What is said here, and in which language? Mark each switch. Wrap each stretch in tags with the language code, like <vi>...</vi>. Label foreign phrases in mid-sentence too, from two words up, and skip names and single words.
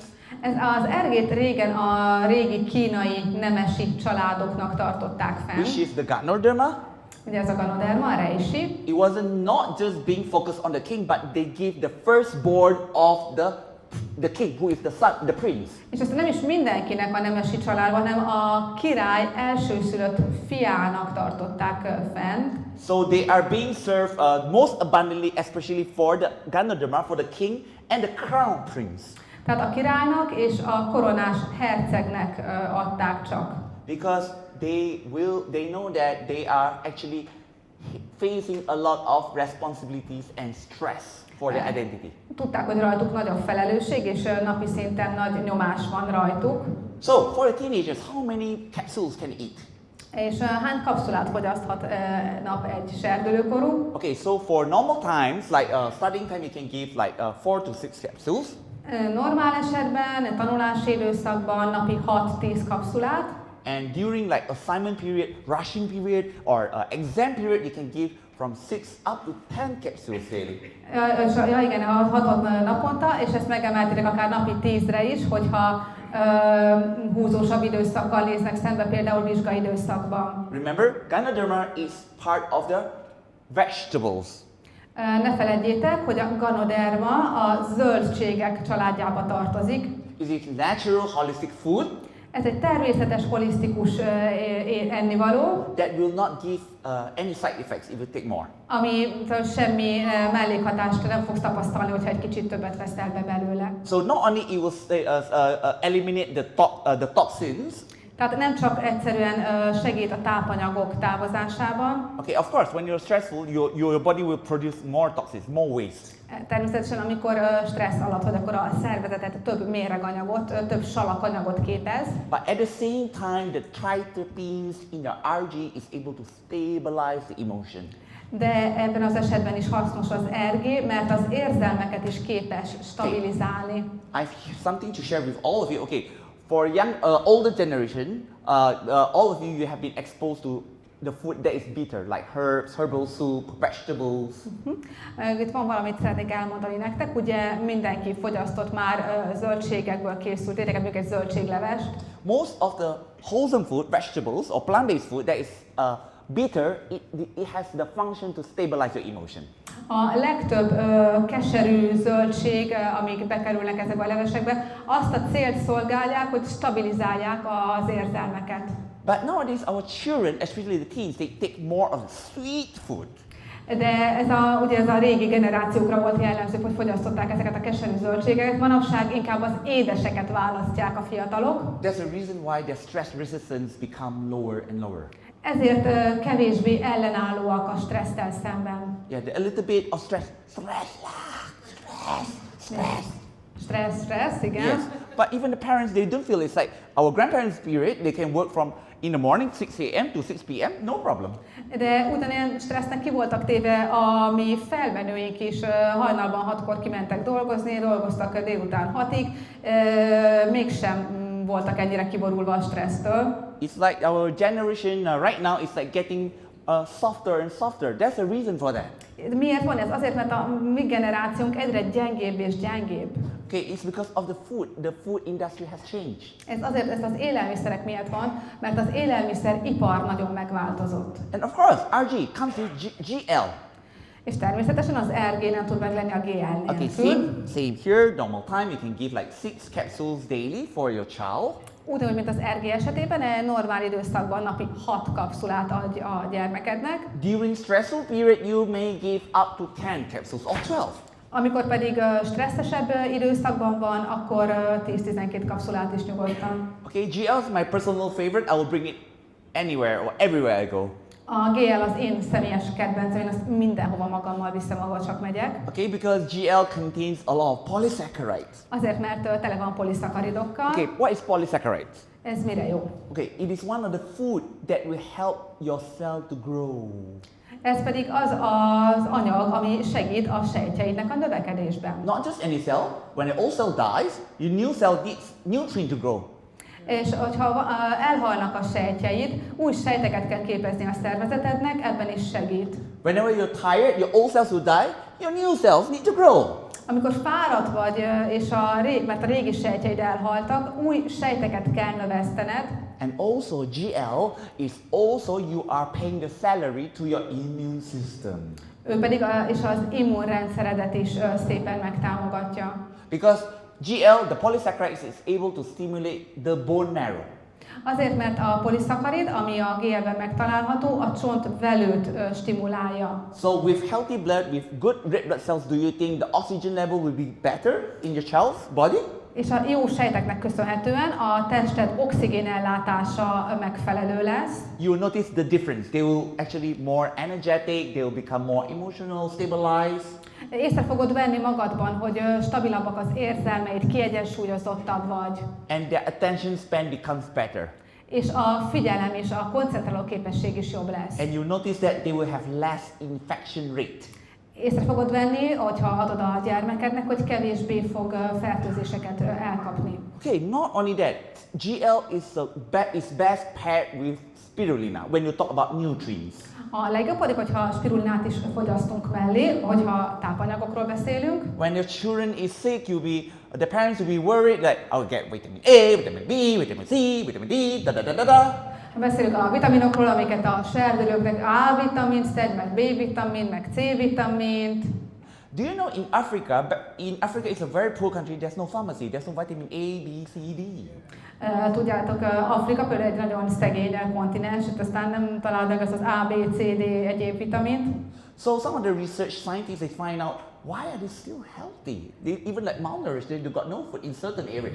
<hu>Ez az RG-t régen a régi kínai nemesi családoknak tartották fenn.</hu> <en>Which is the ganoderma.</en> <hu>Ugye ez a ganoderma, a reisi.</hu> <en>It wasn't not just being focused on the king, but they gave the firstborn of the king, who is the son, the prince.</en> <hu>És ezt nem is mindenkinek a nemesi családban, hanem a király elsőszülött fiának tartották fent.</hu> <en>So they are being served most abundantly, especially for the ganoderma, for the king and the crown prince.</en> <hu>Tehát a királynak és a koronás hercegnek adták csak.</hu> <en>Because they know that they are actually facing a lot of responsibilities and stress for their identity.</en> <hu>Tudták, hogy rajtuk nagy a felelősség, és napi szinten nagy nyomás van rajtuk.</hu> <en>So for the teenagers, how many capsules can eat?</en> <hu>És hány kapszulát fogyaszthat nap egy serdülőkorú?</hu> <en>Okay, so for normal times, like studying time, you can give like 4 to 6 capsules.</en> <hu>Normál esetben, tanulási időszakban napi 6-10 kapszulát.</hu> <en>And during like assignment period, rushing period, or exam period, you can give from 6 up to 10 capsules daily.</en> <hu>Ja igen, 6 naponta, és ezt megemelték akár napi 10-re is, hogyha húzósabb időszakkal néznek szembe, például vizsgaidőszakban.</hu> <en>Remember, ganoderma is part of the vegetables.</en> <hu>Ne feledjétek, hogy a ganoderma a zöldségek családjába tartozik.</hu> <en>It is natural, holistic food.</en> <hu>Ez egy természetes, holisztikus ennivaló,</hu> <en>that will not give any side effects if you take more.</en> <hu>ami semmi mellékhatást nem fogsz tapasztalni, hogyha egy kicsit többet veszel be belőle.</hu> <en>So not only it will eliminate the toxins.</en> <hu>Tehát nem csak egyszerűen segít a tápanyagok távozásában.</hu> <en>Okay, of course, when you're stressful, your body will produce more toxins, more waste.</en> <hu>Természetesen, amikor stressz alatt vagy, akkor a szervezetet több méreganyagot, több salakanyagot képez.</hu> <en>But at the same time, the triterpenes in the RG is able to stabilize the emotion.</en> <hu>De ebben az esetben is hasznos az RG, mert az érzelmeket is képes stabilizálni.</hu> <en>I have something to share with all of you. Okay, for young, older generation, all of you have been exposed to the food that is bitter, like herbs, herbal soup, vegetables.</en> <hu>Itt van valamit szeretnék elmondani nektek. Ugye mindenki fogyasztott már zöldségekből készült ételeket, mondjuk egy zöldséglevest.</hu> <en>Most of the wholesome food, vegetables or plant-based food that is bitter, it has the function to stabilize your emotion.</en> <hu>A legtöbb keserű zöldség, amik bekerülnek ezekbe a levesekbe, azt a célt szolgálják, hogy stabilizálják az érzelmeket.</hu> <en>But nowadays our children, especially the teens, they take more of the sweet food.</en> <hu>De ugye ez a régi generációkra volt jellemző, hogy fogyasztották ezeket a keserű zöldségeket. Manapság inkább az édeseket választják a fiatalok.</hu> <en>There's a reason why their stress resistance become lower and lower.</en> <hu>Ezért kevésbé ellenállóak a stresszel szemben.</hu> <en>Yeah, a little bit of stress.</en> <hu>Stressz, igen.</hu> <en>Yes, but even the parents, they don't feel it's like our grandparents' period, they can work from in the morning 6 a.m. to 6 p.m., no problem.</en> <hu>De ugyanilyen stressznek ki voltak téve a mi felmenőink is, hajnalban 6-kor kimentek dolgozni, dolgoztak délután 6-ig, mégsem voltak ennyire kiborulva a stressztől.</hu> <en>It's like our generation right now is like getting softer and softer. There's a reason for that.</en> <hu>Miért van ez? Azért, mert a mi generációnk egyre gyengébb és gyengébb.</hu> <en>Okay, it's because of the food. The food industry has changed.</en> <hu>Ez az élelmiszerek miatt van, mert az élelmiszeripar nagyon megváltozott.</hu> <en>And of course, RG comes with GL.</en> <hu>És természetesen az RG nem tud meglenni a GL Okay, nélkül.</hu> <en>same here. Normal time, you can give like 6 capsules daily for your child.</en> <hu>Ugyanúgy, mint az RG esetében, egy normál időszakban napi 6 kapszulát adj a gyermekednek.</hu> <en>During stressful period, you may give up to 10 capsules or 12.</en> <hu>Amikor pedig stresszesebb időszakban van, akkor 10-12 kapszulát is nyugodtan.</hu> <en>Okay, GL is my personal favorite. I will bring it anywhere or everywhere I go.</en> <hu>A GL az én személyes kedvencem, én azt mindenhova magammal viszem, ahol csak megyek.</hu> <en>Okay, because GL contains a lot of polysaccharides.</en> <hu>Azért, mert tele van poliszakaridokkal.</hu> <en>Okay, what is polysaccharides?</en> <hu>Ez mire jó?</hu> <en>Okay, it is one of the food that will help your cell to grow.</en> <hu>Ez pedig az anyag, ami segít a sejtjeidnek a növekedésben.</hu> <en>Not just any cell. When an old cell dies, your new cell needs nutrient to grow.</en> <hu>És hogyha elhalnak a sejtjeid, új sejteket kell képezni a szervezetednek, ebben is segít.</hu> <en>Whenever you're tired, your old cells will die, your new cells need to grow.</en> <hu>Amikor fáradt vagy, és mert a régi sejtjeid elhaltak, új sejteket kell növesztened.</hu> <en>And also GL is also you are paying the salary to your immune system.</en> <hu>Ő pedig és az immunrendszeredet is szépen megtámogatja.</hu> <en>Because GL, the polysaccharides, is able to stimulate the bone marrow.</en> <hu>Azért, mert a poliszakkarid, ami a GL-ben megtalálható, a csontvelőt stimulálja.</hu> <en>So with healthy blood, with good red blood cells, do you think the oxygen level will be better in your child's body?</en> <hu>És a jó sejteknek köszönhetően a tested oxigénellátása megfelelő lesz.</hu> <en>You will notice the difference. They will actually more energetic, they will become more emotional, stabilized.</en> <hu>Észre fogod venni magadban, hogy stabilabbak az érzelmeid, kiegyensúlyozottabb vagy.</hu> <en>And their attention span becomes better.</en> <hu>És a figyelem és a koncentráló képesség is jobb lesz.</hu> <en>And you notice that they will have less infection rate.</en> <hu>Észre fogod venni, hogyha adod a gyermekednek, hogy kevésbé fog fertőzéseket elkapni.</hu> <en>Okay, not only that, GL is best paired with spirulina when you talk about nutrients.</en> <hu>A legjobb pedig, hogyha spirulinát is fogyasztunk mellé, hogyha tápanyagokról beszélünk.</hu> <en>When your children is sick, the parents will be worried that I'll get vitamin A, vitamin B, vitamin C, vitamin D, da da da da da.</en> <hu>Beszélünk a vitaminokról, amiket a serdülőknek A-vitamint szed, meg B-vitamint, meg C-vitamint.</hu> <en>Do you know in Africa is a very poor country, there's no pharmacy, there's no vitamin A, B, C, D.</en> <hu>Tudjátok, Afrika például egy nagyon szegény kontinens, itt aztán nem találod meg az A, B, C, D egyéb vitamint.</hu> <en>So some of the research scientists, they find out why are they still healthy? They even like malnourished, they got no food in certain areas.</en>